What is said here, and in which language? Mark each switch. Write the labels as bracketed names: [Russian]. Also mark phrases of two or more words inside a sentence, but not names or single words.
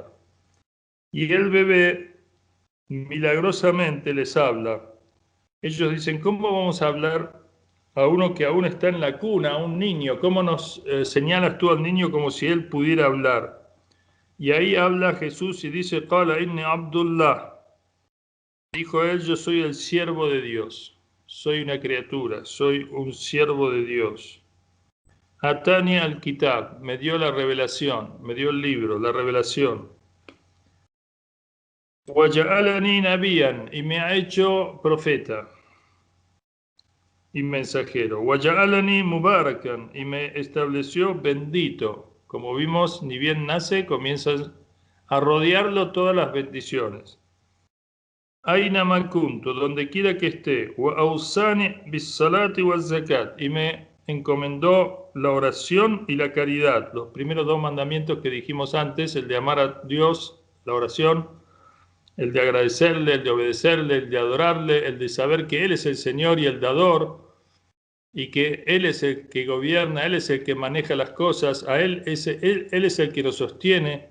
[Spanish] Y el bebé milagrosamente les habla. Ellos dicen: ¿cómo vamos a hablar a uno que aún está en la cuna, a un niño? ¿Cómo nos señalas tú al niño como si él pudiera hablar? Y ahí habla Jesús y dice: [Arabic] قال إني عبد الله. [Spanish] Dijo él: yo soy el siervo de Dios. Soy una criatura, soy un siervo de Dios. [Arabic] آتاني الكتاب, [Spanish] me dio la revelación, me dio el libro, la revelación. [Arabic] وجعلني نبيا, [Spanish] y me ha hecho profeta y mensajero. [Arabic] وجعلني مباركا, [Spanish] y me estableció bendito. Como vimos, ni bien nace, comienzan a rodearlo todas las bendiciones. [Arabic] أين ما كنت, [Spanish] donde quiera que esté, [Arabic] وأوصاني بالصلاة والزكاة, [Spanish] y me encomendó la oración y la caridad, los primeros dos mandamientos que dijimos antes, el de amar a Dios, la oración, el de agradecerle, el de obedecerle, el de adorarle, el de saber que Él es el Señor y el dador, y que Él es el que gobierna, Él es el que maneja las cosas, Él es el que lo sostiene.